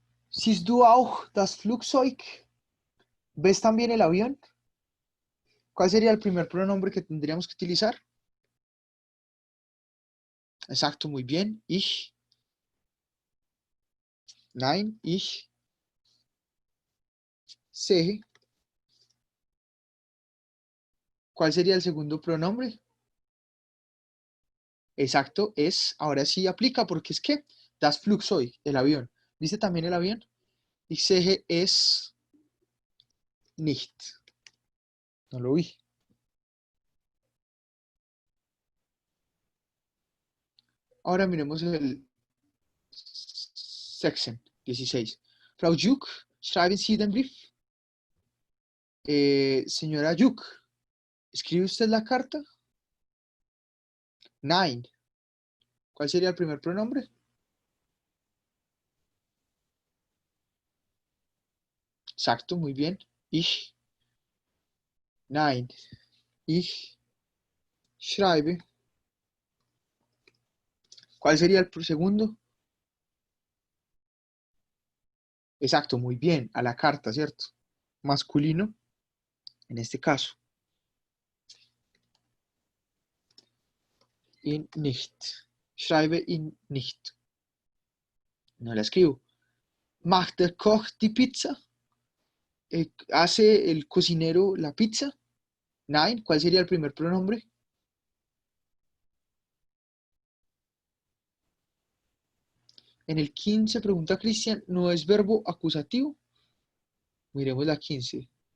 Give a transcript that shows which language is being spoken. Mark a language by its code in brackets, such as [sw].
[de] Siehst du auch das Flugzeug? [es] ¿Ves también el avión? ¿Cuál sería el primer pronombre que tendríamos que utilizar? Exacto, muy bien. Ich. [de] Nein, ich sehe. [es] ¿Cuál sería el segundo pronombre? Exacto, es. Ahora sí aplica porque es que [de] das Flugzeug, [es] el avión. ¿Viste también el avión? [de] Ich sehe es nicht. [es] No lo vi. Ahora miremos el sexen. 16. [de] Frau Juk, schreiben Sie den Brief. [es] Señora Juk, ¿escribe usted la carta? Nein. ¿Cuál sería el primer pronombre? Exacto, muy bien. Ich. Nein. [de] Ich schreibe. [es] ¿Cuál sería el segundo? Exacto, muy bien. A la carta, ¿cierto? Masculino, en este caso. [de] In nicht. Schreibe in nicht. [es] No la escribo. [de] Macht der Koch die Pizza? [es] ¿Hace el cocinero la pizza? Nein. ¿Cuál sería el primer pronombre? En el 15 pregunta Cristian, ¿no es verbo acusativo? Miremos la 15.